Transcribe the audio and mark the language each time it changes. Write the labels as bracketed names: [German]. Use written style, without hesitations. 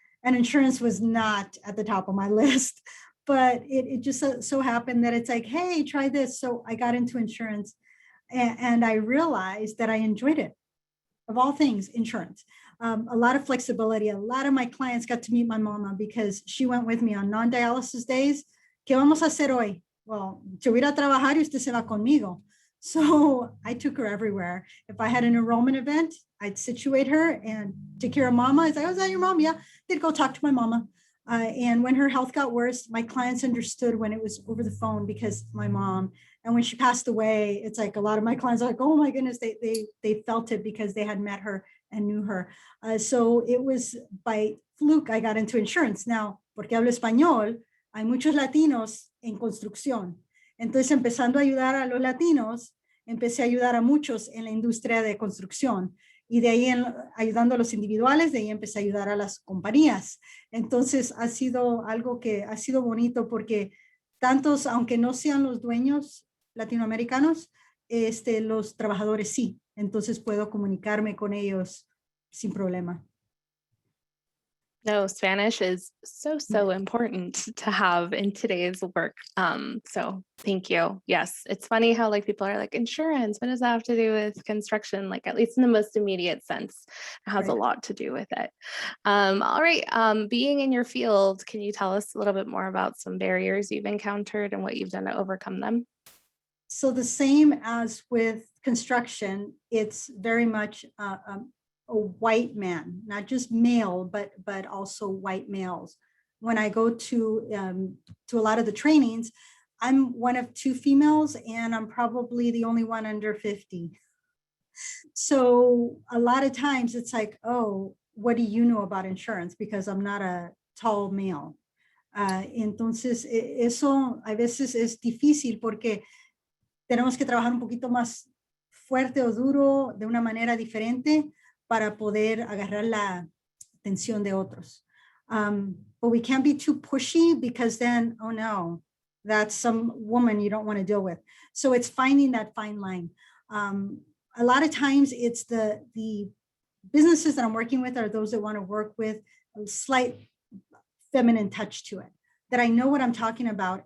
[English] And insurance was not at the top of my list, but it just so happened that it's like, hey, try this. So I got into insurance and I realized that I enjoyed it. Of all things, insurance. A lot of flexibility. A lot of my clients got to meet my mama because she went with me on non-dialysis days. [Spanish] ¿Qué vamos a hacer hoy? Well, yo voy a trabajar y usted se va conmigo. [English] So I took her everywhere. If I had an enrollment event, I'd situate her and take care of mama. I'd say, oh, is that your mom? Yeah. They'd go talk to my mama. And when her health got worse, my clients understood when it was over the phone because my mom, and when she passed away, it's like a lot of my clients are like, oh my goodness, they felt it because they had met her and knew her. So it was by fluke I got into insurance. [Spanish] Now, porque hablo español, hay muchos latinos en construcción. Entonces, empezando a ayudar a los latinos, empecé a ayudar a muchos en la industria de construcción. Y de ahí, ayudando a los individuales, de ahí empecé a ayudar a las compañías. Entonces, ha sido algo que ha sido bonito porque tantos, aunque no sean los dueños latinoamericanos, los trabajadores sí. Entonces, puedo comunicarme con ellos sin problema. [English] No, Spanish is so important to have in today's work. So thank you. Yes, it's funny how like people are like, insurance, what does that have to do with construction? Like at least in the most immediate sense, it has a lot to do with it. All right, being in your field, can you tell us a little bit more about some barriers you've encountered and what you've done to overcome them? So the same as with construction, it's very much a white man, not just male, but also white males. When I go to a lot of the trainings, I'm one of 2 females and I'm probably the only one under 50. So a lot of times it's like, oh, what do you know about insurance? Because I'm not a tall male. [Spanish] Entonces, eso a veces es difícil porque tenemos que trabajar un poquito más fuerte o duro de una manera diferente para poder agarrar la atención de otros. [English] But we can't be too pushy because then, oh no, that's some woman you don't want to deal with. So it's finding that fine line. A lot of times it's the businesses that I'm working with are those that want to work with a slight feminine touch to it, that I know what I'm talking about.